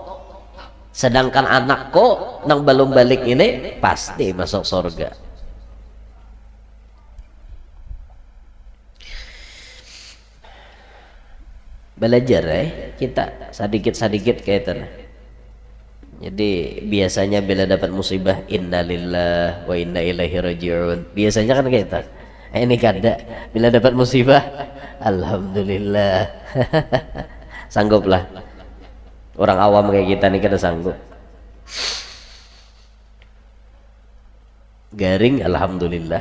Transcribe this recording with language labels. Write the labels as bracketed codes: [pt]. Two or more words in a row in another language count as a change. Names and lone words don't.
[bjn] Sedangkan anakku nang belum balik ini pasti masuk surga. Belajar kita sedikit-sedikit kayak itu. Jadi biasanya bila dapat musibah [ar] إنا لله وإنا إليه راجعون. [bjn] Biasanya kan kayak itu. Ini kada bila dapat musibah alhamdulillah. Sangguplah. Orang awam kayak kita nih kada sanggup. Garing alhamdulillah.